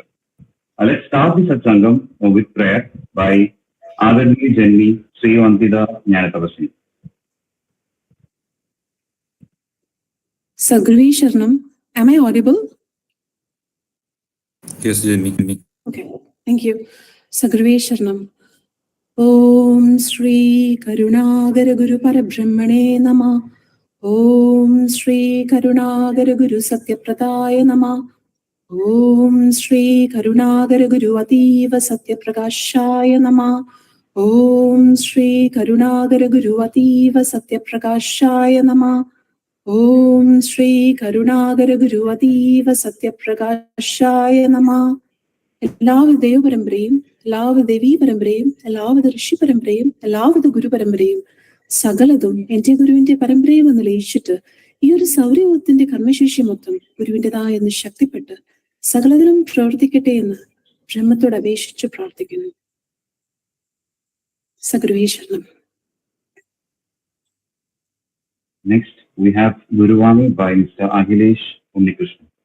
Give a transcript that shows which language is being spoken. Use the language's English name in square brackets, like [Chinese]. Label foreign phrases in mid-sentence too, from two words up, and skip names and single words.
[English] Let's start the Satsangam with prayer by Adarni Janani Sri Vantida Jnanatavasini. [Sanskrit] सद्गुरु शरणम्, [English] am I audible? Yes, Janani. Okay, thank you. [Sanskrit] सद्गुरु शरणम्. ॐ श्री करुणाकर गुरु परब्रह्मणे नमः. ॐ श्री करुणाकर गुरु सत्यप्रताय नमः. ॐ श्री करुणाकर गुरु अतिव सत्यप्रकाशाय नमः. ॐ श्री करुणाकर गुरु अतिव सत्यप्रकाशाय नमः. ॐ श्री करुणाकर गुरु अतिव सत्यप्रकाशाय नमः. [Malayalam] എല്ലാവിധ ദൈവപരമ്പരയും എല്ലാവിധ ദേവീ പരമ്പരയും എല്ലാവിധ ഋഷി പരമ്പരയും എല്ലാവിധ ഗുരു പരമ്പരയും സകലതും എന്റെ ഗുരുവിന്റെ പരമ്പരയും എന്ന് ലയിച്ചിട്ട് ഈ ഒരു സൗരയൂഥത്തിന്റെ കർമ്മശേഷി മൊത്തം ഗുരുവിൻ്റെതായെന്ന് ശക്തിപ്പെട്ട് സകലതിലും പ്രവർത്തിക്കട്ടെ എന്ന് ബ്രഹ്മത്തോട് അപേക്ഷിച്ച് പ്രാർത്ഥിക്കുന്നു. സദ്ഗുരുവേ ശരണം. [English] Next, we have Guruvani by Mr. Akhilesh Unnikrishnan.